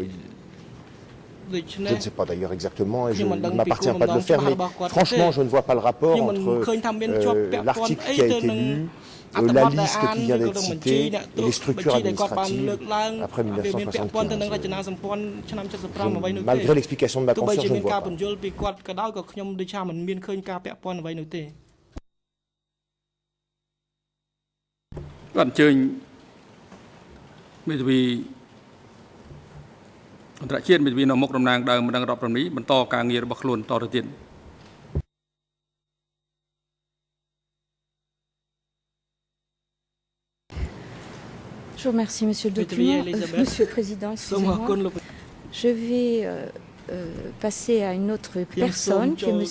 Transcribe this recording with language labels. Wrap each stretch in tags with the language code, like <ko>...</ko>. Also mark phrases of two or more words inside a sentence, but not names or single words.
<fr>Je ne sais pas d'ailleurs exactement, et il ne m'appartient pas de le faire, mais franchement, je ne vois pas le rapport entre l'article qui a été lu, la liste qui vient d'être citée et les structures administratives après 1975. Malgré l'explication de ma consoeur, je ne vois pas.</fr> <km>អញ្ជើញមេធាវីអន្តរជាតិមេធាវីនៅមុខតំណាងដើមម្ដងរដ្ឋប្រំនេះបន្តការងាររបស់ខ្លួនតទៅទៀត</km> <fr>Je vous remercie, Monsieur le document. Monsieur le Président, excusez-moi. Je vais passer à une autre personne, qui est M.</fr>